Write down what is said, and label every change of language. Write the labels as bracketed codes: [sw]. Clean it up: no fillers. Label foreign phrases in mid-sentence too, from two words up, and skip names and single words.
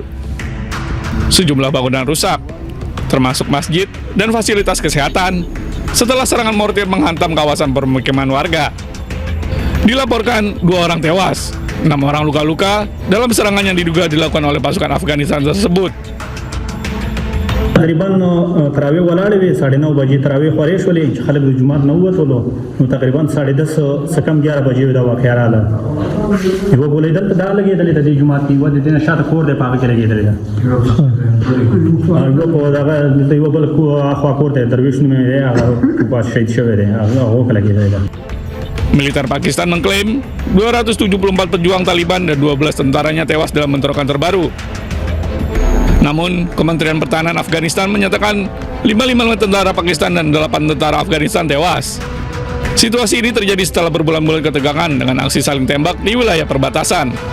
[id] Sejumlah bangunan rusak, termasuk masjid dan fasilitas kesehatan, setelah serangan mortir menghantam kawasan permukiman warga. Dilaporkan 2 orang tewas, 6 orang luka-luka dalam serangan yang diduga dilakukan oleh pasukan Afghanistan tersebut. [ps] تقریبا تراویح ولاړې وې 9:30 بجې تراویح خورې شولې چې خلک د جومات نه ووتلو نو تقریبا 10:30 څه کم 11 بجې دا واقعه راغله یوه ګولۍ دلته دا لګېدلې د دې جومات کې یوه د دې نه شاته کور دی په هغه کې لګېدلې ده یوه په دغه دلته یوه بل اخوا کور دی درویش نومې دی هغه پاس شهید شوی دی هغه کې لګېدلې ده. [id] Militer Pakistan mengklaim 274 pejuang Taliban dan 12 tentaranya tewas dalam bentrokan terbaru. Namun, Kementerian Pertahanan Afghanistan menyatakan 55 tentara Pakistan dan 8 tentara Afghanistan tewas. Situasi ini terjadi setelah berbulan-bulan ketegangan dengan aksi saling tembak di wilayah perbatasan.